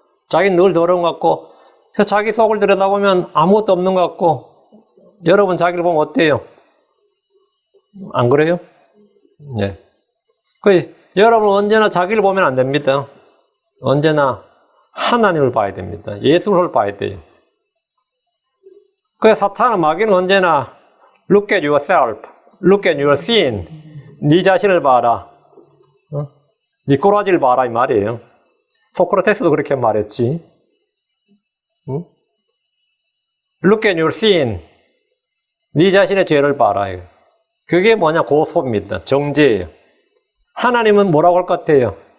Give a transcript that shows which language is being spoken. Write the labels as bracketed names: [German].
[Korean] 자기는 늘 더러운 것 같고, 자기 속을 들여다보면 아무것도 없는 것 같고, 여러분 자기를 보면 어때요? 안 그래요? 네. 여러분 언제나 자기를 보면 안 됩니다. 언제나 하나님을 봐야 됩니다. 예수를 봐야 돼요. 사탄은 마귀는 언제나 [English] look at yourself, look at your sin. [Korean] 네 자신을 봐라. 네 꼬라지를 봐라 이 말이에요. 소크라테스도 그렇게 말했지. [English] look at your sin. [Korean] 네 자신의 죄를 봐라. 그게 뭐냐? 고소입니다. 정죄예요. 하나님은 뭐라고 할 것 같아요?